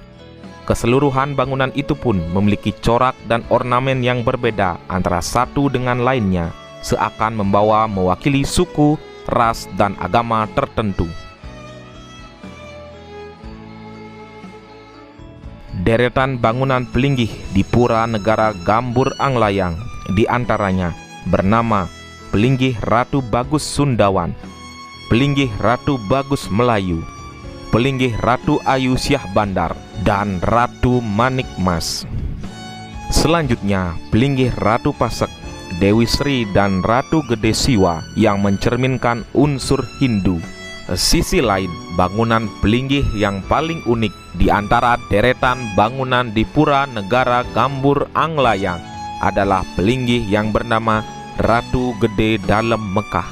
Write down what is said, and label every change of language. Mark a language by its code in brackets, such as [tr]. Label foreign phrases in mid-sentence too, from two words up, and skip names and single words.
[id] Keseluruhan bangunan itu pun memiliki corak dan ornamen yang berbeda antara satu dengan lainnya, seakan membawa mewakili suku, ras, dan agama tertentu. Deretan bangunan pelinggih di Pura Negara Gambur Anglayang diantaranya bernama Pelinggih Ratu Bagus Sundawan, Pelinggih Ratu Bagus Melayu, Pelinggih Ratu Ayu Syah Bandar, dan Ratu Manik Mas. Selanjutnya, Pelinggih Ratu Pasek, Dewi Sri, dan Ratu Gede Siwa yang mencerminkan unsur Hindu. Sisi lain, bangunan pelinggih yang paling unik di antara deretan bangunan di Pura Negara Gambur Anglayang adalah pelinggih yang bernama Ratu Gede Dalem Mekah.